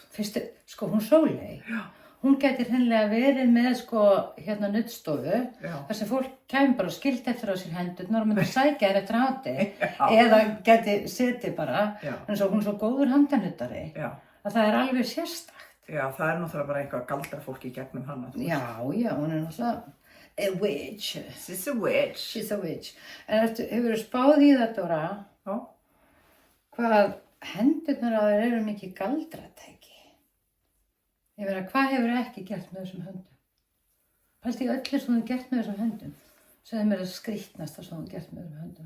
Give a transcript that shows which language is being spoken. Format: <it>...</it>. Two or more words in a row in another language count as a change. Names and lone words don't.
<is>Fyrstu, sko, hún Sóley, hún gæti hreinlega verið með, sko, nuddstofu, þar sem fólk kæmi bara og skildi eftir á sér hendurnar og myndi sækja þér eftir háti, eða gæti setið bara, en svo hún er svo góður handanuttari, að það er alveg sérstakt. Já, það er náttúrulega bara eitthvað galdrafólk í gegnum hana. Já, hún er náttúrulega</is> <en>a witch. She's a witch. She's a witch.</en> <is>En hefur þú spáð í það, Dóra? Já. Hvað hendurnar á þér eru mikið galdratæki? Ég meina, hvað hefur ekki gert með þessum höndum? Pælti í öllu sem þú hefur gert með þessum höndum? Segðu mér það skrýtnasta sem þú hefur gert með þessum höndum.</is>